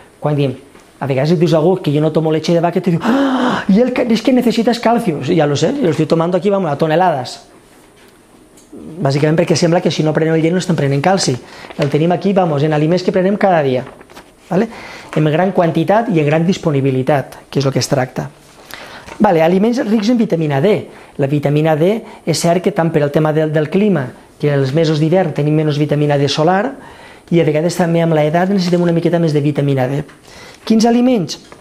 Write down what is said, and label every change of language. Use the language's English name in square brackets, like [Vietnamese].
[Catalan] Quan diem, a vegades dius a algú que jo no tomo leche de vaca i te diu, [Spanish] es que necesitas calcio. Ja lo sé, lo estoy tomando aquí, vamos, a toneladas. [Catalan] Bàsicament perquè sembla que si no prenem el llet no estem prenent calci. El tenim aquí, vamos, en aliments que prenem cada dia. En gran quantitat i en gran disponibilitat, que és el que es tracta. Aliments rics en vitamina D. La vitamina D és cert que tant per al tema del clima, que els mesos d'hivern tenim menys vitamina D solar, i a vegades també amb l'edat necessitem una miqueta més de vitamina D. Quins aliments?